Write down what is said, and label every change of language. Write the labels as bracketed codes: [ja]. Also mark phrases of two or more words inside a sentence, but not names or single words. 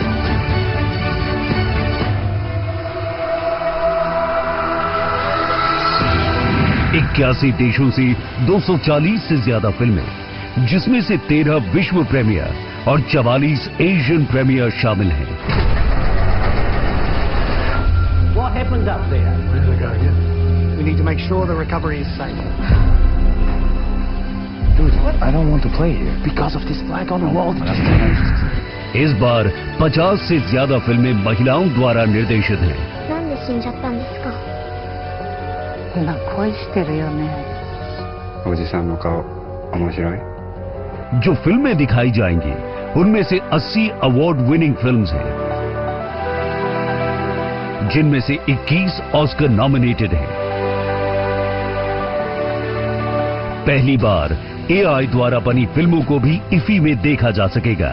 [hi] 81 देशों से 240 से ज्यादा फिल्में, जिसमें से 13 विश्व प्रीमियर और 44 [en] Asian premiere [hi] शामिल हैं। [en] What happened up there? We need to make sure the recovery is safe. Dude, I don't want to play here because of this flag on the wall. [hi] इस बार 50 से ज्यादा फिल्में महिलाओं द्वारा निर्देशित हैं। [ja] なんで死んじゃったんですか？今恋してるよね。おじさんの顔面白い? [hi] जो फिल्में दिखाई जाएंगी उनमें से 80 [en] award winning films [hi] हैं, जिनमें से 21 [en] Oscar nominated [hi] हैं। पहली बार एआई द्वारा बनी फिल्मों को भी इफी में देखा जा सकेगा।